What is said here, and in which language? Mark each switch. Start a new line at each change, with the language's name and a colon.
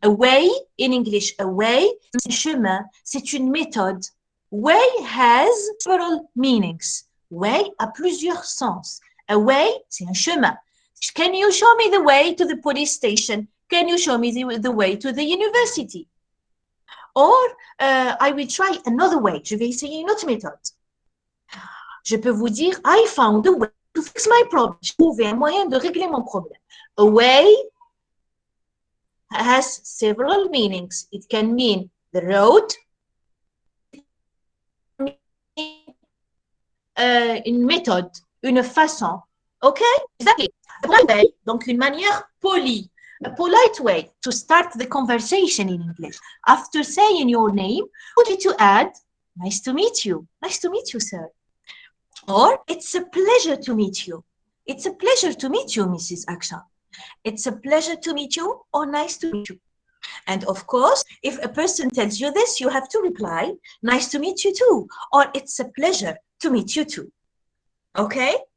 English: A way, in English, a way,
French: c'est un chemin, c'est une méthode.
English: Way has several meanings. Way
French: a plusieurs sens.
English: A way,
French: c'est un chemin.
English: Can you show me the way to the police station? Can you show me the way to the university? Or I will try another way.
French: Je vais essayer une autre méthode. Je peux vous dire,
English: I found a way to fix my problem.
French: J'ai trouvé un moyen de régler mon problème.
English: A way has several meanings. It can mean the road.
French: Une méthode, une façon.
English: OK? Exactly. A polite way,
French: donc une manière polie.
English: A polite way to start the conversation in English. After saying your name, would you to add, nice to meet you. Nice to meet you, sir. Or, it's a pleasure to meet you. It's a pleasure to meet you, Mrs. Aksha. It's a pleasure to meet you or nice to meet you. And of course, if a person tells you this, you have to reply, nice to meet you too, or it's a pleasure to meet you too. Okay?